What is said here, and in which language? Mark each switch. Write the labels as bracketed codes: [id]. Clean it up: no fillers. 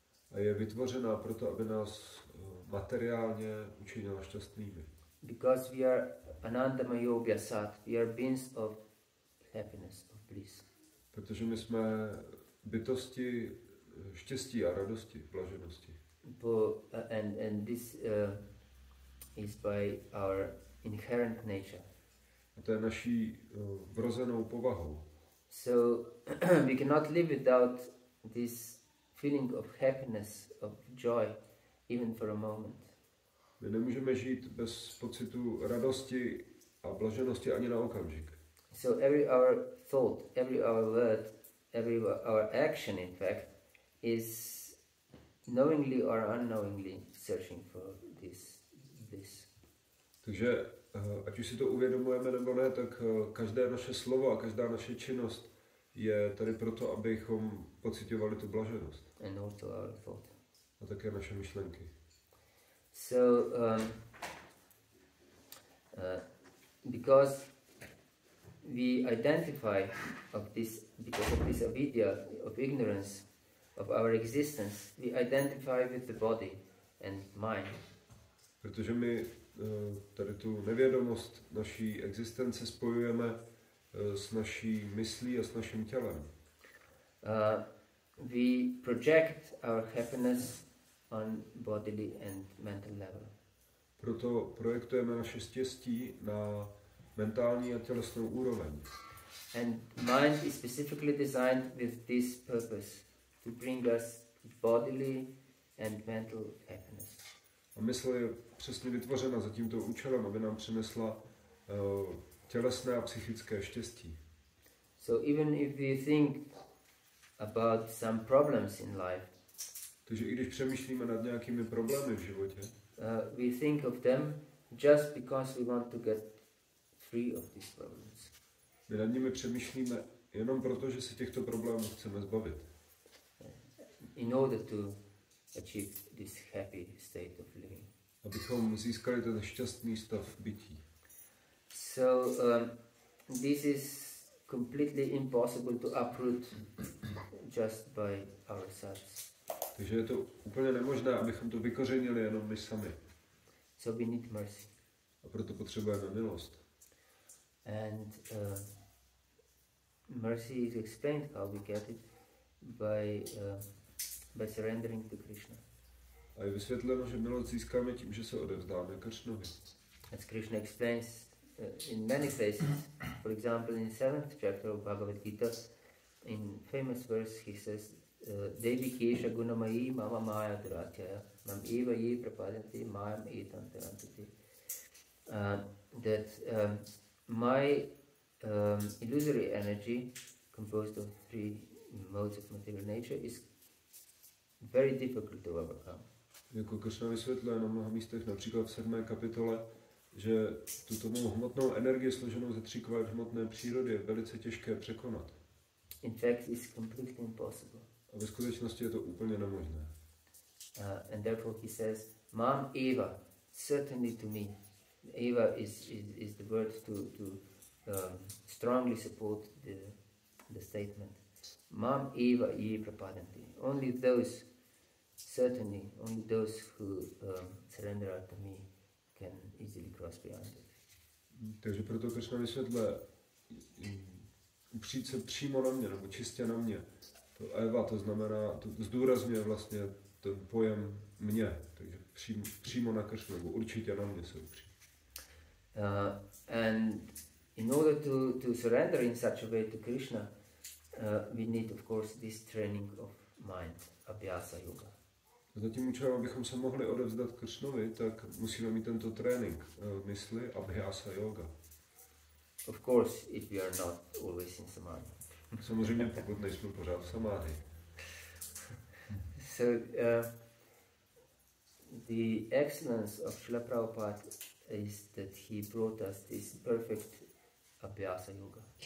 [cs] A je vytvořená proto, aby nás materiálně učinila šťastnými. [en] Because we are [sa] anandamayo vyasat, [en] we are beings of happiness, of bliss. [cs] Protože my jsme bytosti štěstí a radosti, blaženosti. [en] And this is by our inherent nature. [cs] A to je naší vrozenou povahou. [en] So we cannot live without this feeling of happiness, of joy, even for a moment. [cs] My nemůžeme žít bez pocitu radosti a blaženosti ani na okamžik. [en] So every our thought, every our word, every our action, in fact, is knowingly or unknowingly searching for this bliss. [cs] Takže ať už si to uvědomujeme nebo ne, tak každé naše slovo a každá naše činnost je tady proto, abychom pocitovali tu blaženost. [en] And also our thought. [cs] A také naše myšlenky. [en] So, because we identify because of this avidya, of ignorance of our existence, we identify with the body and mind. [cs] Protože my tady tu nevědomost naší existence spojujeme s naší myslí a s naším tělem. [en] we project our happiness on bodily and mental level. [cs] Proto projektujeme naše štěstí na mentální a tělesnou úroveň. [en] And mind is specifically designed with this purpose, to bring us bodily and mental happiness. [cs] A mysl je přesně vytvořena za tímto účelem, aby nám přinesla tělesné a psychické štěstí. [en] So even if we think about some problems in life, [cs] Takže i když přemýšlíme nad nějakými problémy v životě, [en] we think of them just because we want to get free of these problems. [cs] my nad nimi přemýšlíme jenom proto, že se těchto problémů chceme zbavit. [en] In order to achieve this happy state of living. [cs] Abychom získali ten šťastný stav bytí. [en] So this is completely impossible to uproot just by ourselves. [cs] Takže je to úplně nemožné, abychom to vykořenili jenom my sami. [en] So we need mercy. [cs] A proto potřebujeme milost. [en] And mercy is explained how we get it by surrendering to Krishna. [cs] A je vysvětleno, že milost získáme tím, že se odevzdáme Kršnovi. [en] As Krishna explains in many places, for example in the 7th chapter of Bhagavad Gita, in famous verse he says, [sa] Devi Kesha Gunamayi Mama Maya Duratya Mam Eva Ye Prapadanti Mayam Etam Tarantati. [en] That my illusory energy, composed of 3 modes of material nature, is very difficult to overcome. [cs] Jako Kršna vysvětluje na mnoha místech, například v 7. kapitole, že tuto mou hmotnou energii složenou ze 3 kvalt hmotné přírody je velice těžké překonat. [en] In fact, it's completely impossible. [cs] A ve skutečnosti je to úplně nemožné. [en] And therefore he says, [sa] Mam Eva, [en] certainly to me. Eva is the word to strongly support the statement. [sa] Mam Eva Ye Prapadanti. [en] Only those, certainly, only those who surrender to me can easily cross beyond it. [cs] Takže proto Kršna vysvětluje, upřít se přímo na mě, nebo čistě na mě. To Eva, to znamená, to zdůrazňuje vlastně ten pojem mě, takže přímo na Kršnu, nebo určitě na mě se upřít. [en] And in order to surrender in such a way to Krishna, we need of course this training of mind, abhyasa yoga. [cs] Za tím účelem, abychom se mohli odevzdat Kršnovi, tak musíme mít tento trénink mysli, abhyasa yoga. [en] Of course, if we are not always in samadhi. [cs] Samozřejmě, pokud nejsme pořád v samády. [en] So, the excellence of Srila Prabhupada is that he brought us this perfect abhyasa yoga.